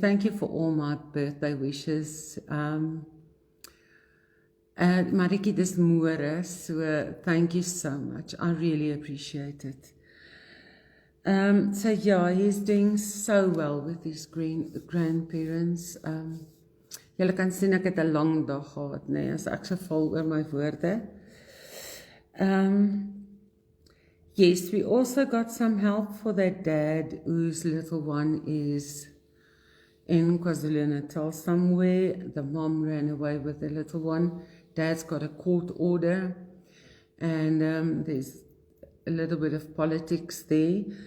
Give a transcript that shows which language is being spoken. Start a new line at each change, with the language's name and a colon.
English: Thank you for all my birthday wishes. Marietjie,
Afrikaans: dis môre,
English: so thank you so much. I really appreciate it. So yeah, he's doing so well with his grandparents.
Afrikaans: Julle kan sien ek het 'n lang dag gehad, nee, as ek so vol oor my woorde.
English: Yes, we also got some help for that dad whose little one is in KwaZulu-Natal somewhere. The mom ran away with the little one. Dad's got a court order, and there's a little bit of politics there.